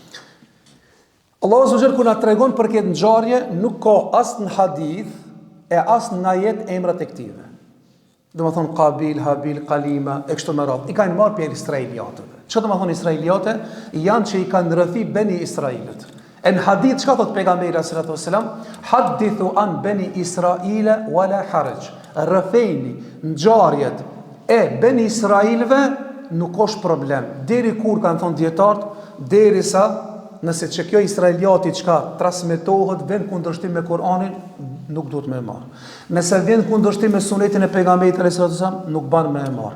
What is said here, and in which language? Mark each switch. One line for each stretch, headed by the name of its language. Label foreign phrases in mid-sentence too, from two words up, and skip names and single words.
Albanian: Allahu subhanahu kur na tregon për këtë ngjarje nuk ka as në hadith e as në ajet emrat e këtyre. Do me thonë Qabil, Habil, Qalima, e kështu me radhë. I kanë marrë për Israeliatëve. Çka do me thonë Israeliate? Janë që I kanë rrëfi Beni Israilit. E në hadith, çka thot pejgamberi
Arabic: صلى الله عليه وسلم? حدثوا عن بني إسرائيل ولا حرج.
Albanian: Rrëfejni ngjarjet e Beni Israilve nuk është problem. Deri kur kanë thonë dietarët, derisa nëse që kjo Israeliati çka transmetohet vën kundërshtim me Kur'anin, nuk duhet me marr. Nëse vjen kundërshtim me sunetin e pejgamberit
Arabic: صلى الله عليه وسلم,
Albanian: nuk ban me marr.